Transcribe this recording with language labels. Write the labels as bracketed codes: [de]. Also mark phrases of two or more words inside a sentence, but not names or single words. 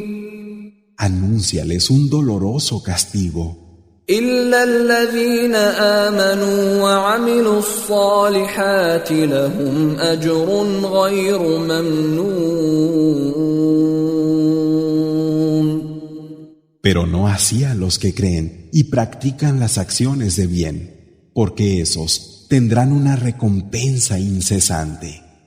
[es] Anúnciales un doloroso castigo. [ar] إلا الذين آمنوا وعملوا الصالحات لهم أجر غير ممنون [es] Pero no así a los que creen y practican las acciones de bien, porque esos tendrán una recompensa incesante.